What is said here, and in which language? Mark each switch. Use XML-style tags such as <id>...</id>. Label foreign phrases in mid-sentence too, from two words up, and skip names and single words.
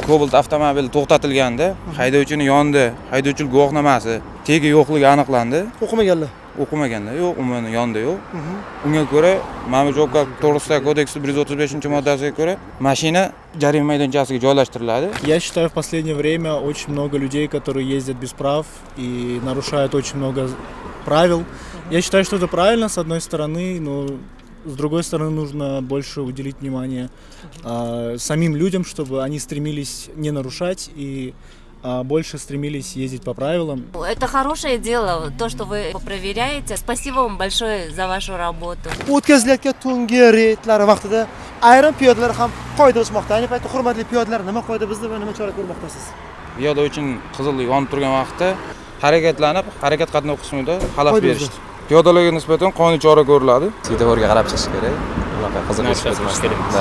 <uz>Cobalt avtomobili to'xtatilganda haydovchining yonida haydovchilik guvohnomasi tegi yo'qligi aniqlandi. O'qimaganlar. O'qimaganlar yo'q, umuman yonida yo'q. Unga ko'ra Ma'muriy javobgar to'g'risidagi kodeksi 135-moddasiga ko'ra mashina jarima maydonchasiga joylashtiriladi.</uz> <ru>Я считаю, в последнее время очень много людей, которые ездят без прав и нарушают очень много правил. Я считаю, что это правильно, с одной стороны, но с другой стороны, нужно больше уделить внимание самим людям, чтобы они стремились не нарушать и больше стремились ездить по правилам. Это хорошее дело, то, что вы проверяете. Спасибо вам большое за вашу работу.</ru> <uz>O'tkazilayotgan tungi reydlar vaqtida ayrim piyodalar ham qoida buzmoqda. Ayni paytda hurmatli piyodalar nima qoida buzdi va nima chora ko'rmoqdasiz? Piyoda uchun qizil yonib turgan vaqtda harakatlanib, harakat qatnov qismida xalaqit berishdi. Piyodalarga nisbatan qonuniy chora ko'riladi. Svetoforga qarab chiqish kerak. Unaqa qiziq chiqish kerak.</uz>